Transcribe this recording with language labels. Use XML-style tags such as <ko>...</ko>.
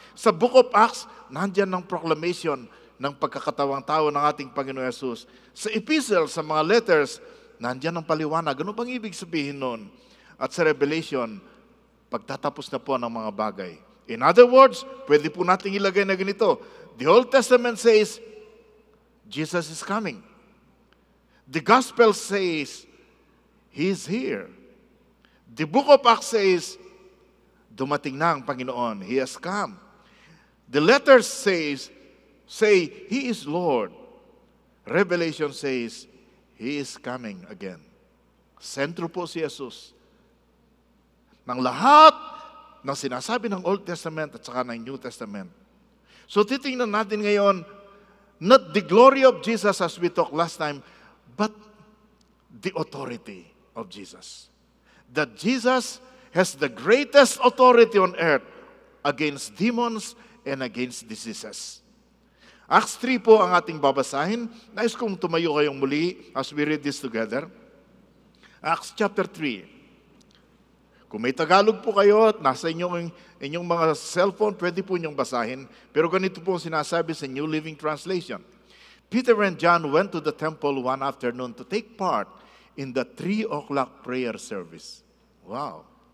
<tl>Sa Book of Acts, nandyan ang proclamation ng pagkakatawang tao ng ating Panginoong Yesus. Sa epistle, sa mga letters, nandyan ang paliwanag. Ano bang ibig sabihin nun? At sa Revelation, pagtatapos na po ng mga bagay. In other words, pwede po natin ilagay na ganito.</tl> <en>The Old Testament says, Jesus is coming. The Gospel says, He is here. The Book of Acts says,</en> <tl>dumating na ang Panginoon.</tl> <en>He has come. The letters say, He is Lord. Revelation says, He is coming again.</en> <tl>Sentro po si Jesus. Ng lahat ng sinasabi ng Old Testament at saka ng New Testament. So titingnan natin ngayon,</tl> <en>not the glory of Jesus as we talked last time, but the authority of Jesus. That Jesus has the greatest authority on earth against demons and against diseases.</en> <tl>Acts 3 po ang ating babasahin. Nais kong tumayo kayong muli</tl> <en>as we read this together.</en> <tl>Acts chapter 3. Kung may Tagalog po kayo at nasa inyong mga cellphone, pwede po inyong basahin. Pero ganito po sinasabi sa New Living Translation.</tl> <en>Peter and John went to the temple one afternoon to take part in the 3 o'clock prayer service. Wow.</en>